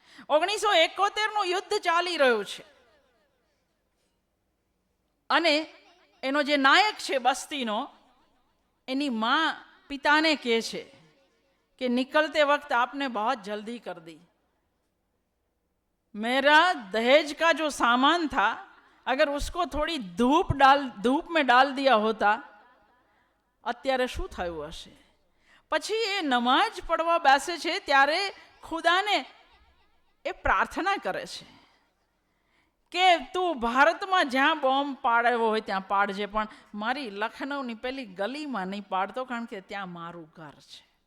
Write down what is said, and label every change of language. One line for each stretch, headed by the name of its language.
Gujarati: 1971નું યુદ્ધ ચાલી રહ્યું છે, અને એનો જે નાયક છે બસ્તીનો, એની માँ પિતાને કહે છે
Hindi: कि निकलते वक्त आपने बहुत जल्दी कर दी, मेरा दहेज का जो सामान था अगर उसको थोड़ी धूप में डाल दिया होता,
Gujarati: અત્યારે શું થયું હશે? પછી એ નમાજ પડવા બેસે છે ત્યારે ખુદાને એ પ્રાર્થના કરે છે કે તું ભારતમાં જ્યાં બોમ્બ પાડ્યો હોય ત્યાં પાડજે, પણ મારી લખનૌની પેલી ગલીમાં નહીં પાડતો, કારણ કે ત્યાં મારું ઘર છે.